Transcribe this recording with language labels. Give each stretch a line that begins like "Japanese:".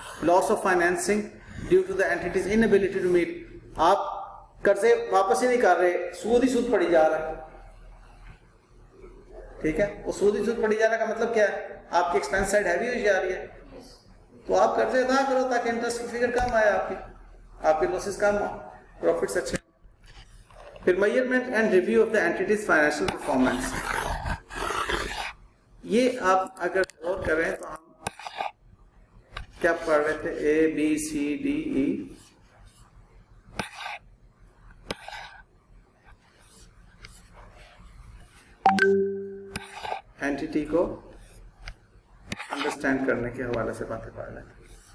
English: loss of financing due to the entity's inability to meet,
Urdu: آپ قرضے واپس ہی نہیں کر رہے, سود ہی سود پڑی جا رہا ہے. ٹھیک ہے, وہ سود ہی سود پڑی جا رہا کا مطلب کیا ہے, آپ کی ایکسپینس سائڈ ہیوی ہوئی جا رہی ہے. تو آپ قرضے ادا کرو تاکہ انٹرسٹ کی فگر کم آئے, آپ کے لاسز کم ہو, پروفٹس اچھے.
English: پھر measurement and review of the entity's financial performance.
Urdu: یہ آپ اگر غور کریں تو ہم کیا پڑھ رہے تھے, اے B C D E, anti کو انڈرسٹینڈ کرنے کے حوالے سے باتیں پڑھ رہے تھے.